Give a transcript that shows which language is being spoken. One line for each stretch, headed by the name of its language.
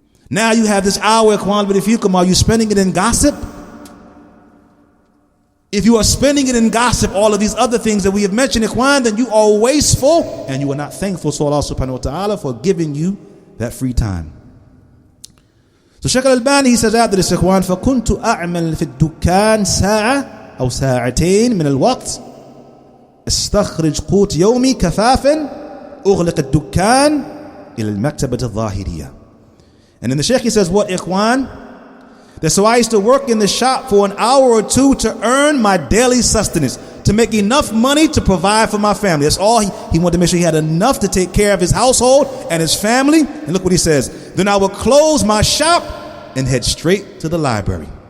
English: Now you have this hour, are you spending it in gossip? If you are spending it in gossip, all of these other things that we have mentioned, ikhwan, then you are wasteful and you are not thankful to Allah subhanahu wa ta'ala for giving you that free time. So Shaykh al-Albani, he says after this, ikhwan,
Arabic: فَكُنْتُ أَعْمَلْ فِي الدُّكَّانِ ساعة أو ساعتين من الوقت استخرج قوت يومي كفافا أغلق الدكان إلى المكتبة الظاهرية.
English: And then the Shaykh, he says, what, ikhwan? That so I used to work in the shop for an hour or two to earn my daily sustenance, to make enough money to provide for my family. That's all. He wanted to make sure he had enough to take care of his household and his family. And look what he says. Then I would close my shop and head straight to the library.